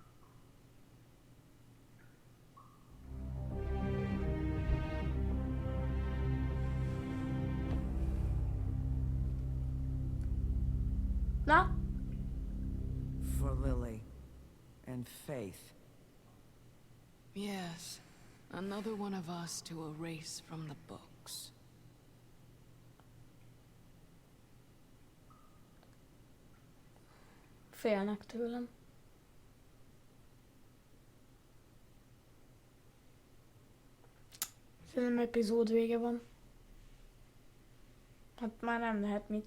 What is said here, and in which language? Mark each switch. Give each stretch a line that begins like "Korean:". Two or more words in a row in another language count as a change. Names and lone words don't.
English: Na? For Lily. And Faith. Yes. Another one of us to erase from the books.
Hungarian: Félnek tőlem. Szerintem epizód vége van. Hát már nem lehet mit.